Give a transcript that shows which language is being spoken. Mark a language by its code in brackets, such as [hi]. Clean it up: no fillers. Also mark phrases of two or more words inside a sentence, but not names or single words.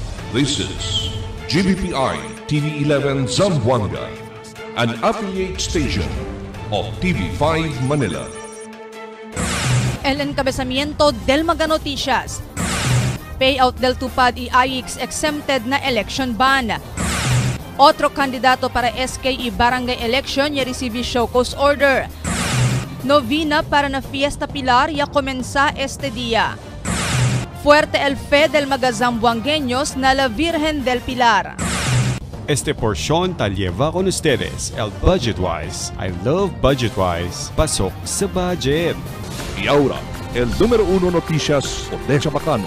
[en] This is GBPI TV11 Zamboanga, an affiliate station of TV5 Manila. [cbk] El encabezamiento del Mga Noticias. Payout del Tupad y AIX exempted na [en] election ban. [cbk] Otro candidato para SK barangay election ya recibe show cause order. Novena para na Fiesta Pilar ya comenza este día. Fuerte el fe del mga zamboangueños na la Virgen del Pilar. Este porción tal lleva con ustedes el Budgetwise. [en] I love Budgetwise. [tl] Pasok sa budget. [cbk] Y ahora, el número 1 noticias de Chabacano.